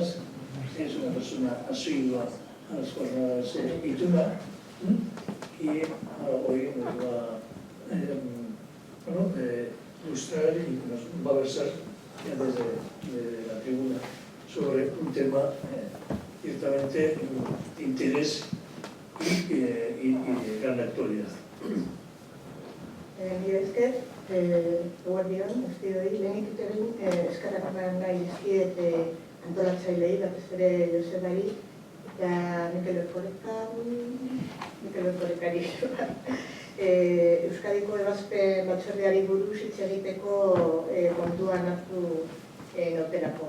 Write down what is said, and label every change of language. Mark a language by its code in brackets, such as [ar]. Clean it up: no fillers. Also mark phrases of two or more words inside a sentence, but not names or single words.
[es] Es una persona asidua a las jornadas ITUNA y hoy nos va a ilustrar y nos va a versar ya desde la tribuna sobre un tema ciertamente de interés y de gran actualidad. [eu] Mila esker, eguerdion, guztioi, lehenik egin eskerrak eman nahi dizkiet antolatzailei, batez ere Josebari eta Mikel Erkorekari. Euskadiko ebazpen batzordeari buruz hitz egiteko kontuan hartu noterako.